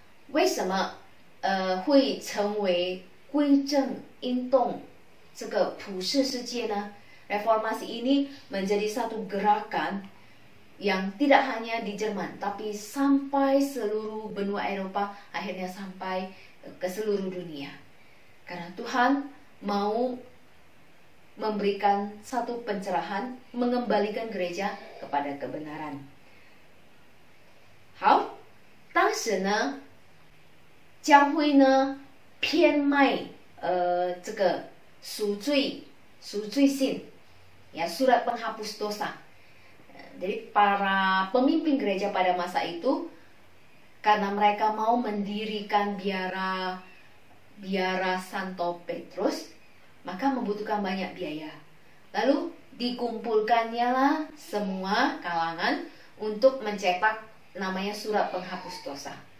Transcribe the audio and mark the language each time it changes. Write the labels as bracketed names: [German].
[Chinese] 为什么会成为归正运动这个普世世界呢？ [Indonesian] Reformasi ini menjadi satu gerakan yang tidak hanya di Jerman, tapi sampai seluruh benua Eropa, akhirnya sampai ke seluruh dunia. Karena Tuhan mau memberikan satu pencerahan, mengembalikan gereja kepada kebenaran. [Chinese] 好，当时呢，教会呢偏卖这个赎罪信。 [Indonesian] Ya, surat penghapus dosa. Jadi para pemimpin gereja pada masa itu karena mereka mau mendirikan biara Santo Petrus, maka membutuhkan banyak biaya. Lalu dikumpulkannya lah semua kalangan untuk mencetak namanya surat penghapus dosa.